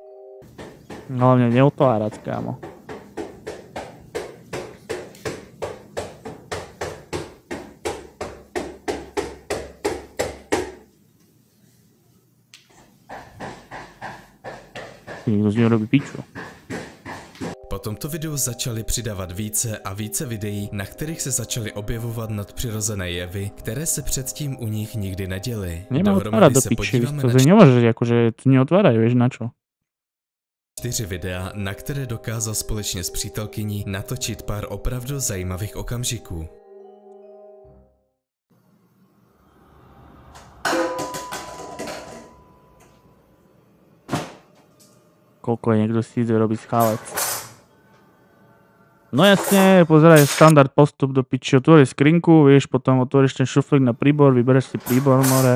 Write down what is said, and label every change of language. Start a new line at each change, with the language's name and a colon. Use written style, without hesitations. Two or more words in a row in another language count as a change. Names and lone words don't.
Slovak: Hlavne neotvárať, kámo. Nikto z neho robí piču.
Czech: Po tomto videu začali přidávat více a více videí, na kterých se začaly objevovat nadpřirozené jevy, které se předtím u nich nikdy neděly.
Slovak: Nemá otvárať do piči, to sa nemôže, akože to neotvárajú, vieš na čo.
Czech: 4 videa, na které dokázal společně s přítelkyní natočit pár opravdu zajímavých okamžiků.
Slovak: Koľko je niekto si ide robiť schalec. No jasne, pozeraj, standard postup do piči, otvoríš skrinku, vieš, potom otvoríš ten šuflík na príbor, vybereš si príbor, more.